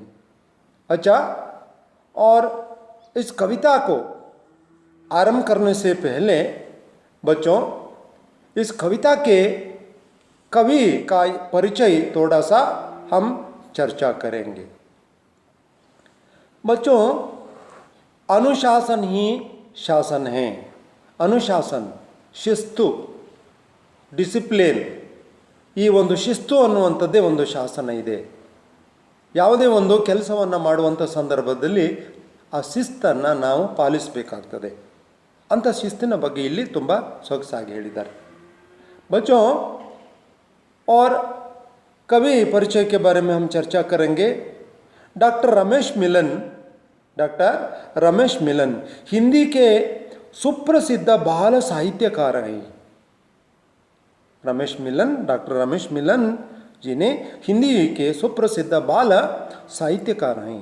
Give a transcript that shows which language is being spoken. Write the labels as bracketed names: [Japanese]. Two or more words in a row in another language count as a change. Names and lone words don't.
[Hindi] अच्छा, और इस कविता को आरंभ करने से पहले बच्चों, इस कविता के कवि का परिचय थोड़ा सा हम चर्चा करेंगे। बच्चों, अनुशासन ही शासन है। अनुशासन, शिस्तु, [Kannada] ಡಿಸಿಪ್ಲಿನ್, ಈ ಒಂದು ಶಿಸ್ತು ಅನ್ನುವಂಥದ್ದೇ ಒಂದು ಶಾಸನ ಇದೆ. ಯಾವುದೇ ಒಂದು ಕೆಲಸವನ್ನು ಮಾಡುವಂಥ ಸಂದರ್ಭದಲ್ಲಿ ಆ ಶಿಸ್ತನ್ನು ನಾವು ಪಾಲಿಸಬೇಕಾಗ್ತದೆ. ಅಂಥ ಶಿಸ್ತಿನ ಬಗ್ಗೆ ಇಲ್ಲಿ ತುಂಬ ಸೊಗಸಾಗಿ ಹೇಳಿದ್ದಾರೆ बच्चों। [Hindi] और कवि परिचय के बारे में हम चर्चा करेंगे। डॉक्टर रमेश मिलन हिंदी के सुप्रसिद्ध बाल साहित्यकार हैं। डॉक्टर रमेश मिलन जी ने हिंदी के सुप्रसिद्ध बाल साहित्यकार हैं।